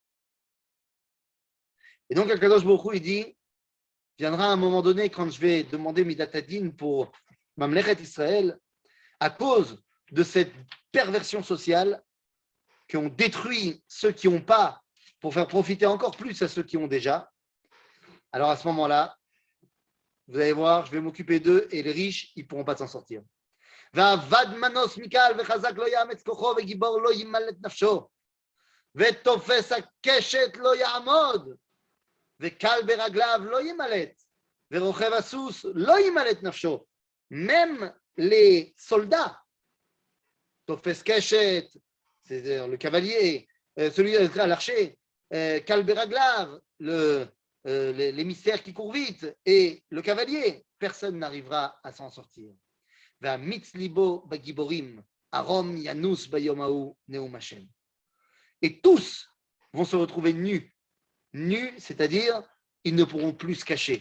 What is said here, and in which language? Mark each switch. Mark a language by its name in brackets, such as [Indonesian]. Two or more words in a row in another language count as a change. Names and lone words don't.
[French] Et donc, [Hebrew] הקדוש ברוך הוא, [French] il dit, viendra un moment donné quand je vais demander [Hebrew] מידת הדין [French] pour [Hebrew] ממלכת ישראל, [French] à cause de cette perversion sociale qui ont détruit ceux qui n'ont pas pour faire profiter encore plus à ceux qui ont déjà. Alors à ce moment-là, vous allez voir, je vais m'occuper d'eux et les riches, ils ne pourront pas s'en sortir. [Hebrew] ועבד מנוס מקל וחזק לא יאמץ כוחו וגיבור לא ימלט נפשו ותופס הקשת לא יעמוד וקל ברגליו לא ימלט ורוכב הסוס לא ימלט נפשו. [French] Même les soldats, [Hebrew] תופס קשת, [French] c'est-à-dire le cavalier, celui à l'archer, [Hebrew] קל ברגליו, [French] l'émissaire qui court vite, et le cavalier, personne n'arrivera à s'en sortir. Et tous vont se retrouver nus. Nus, c'est-à-dire, ils ne pourront plus se cacher.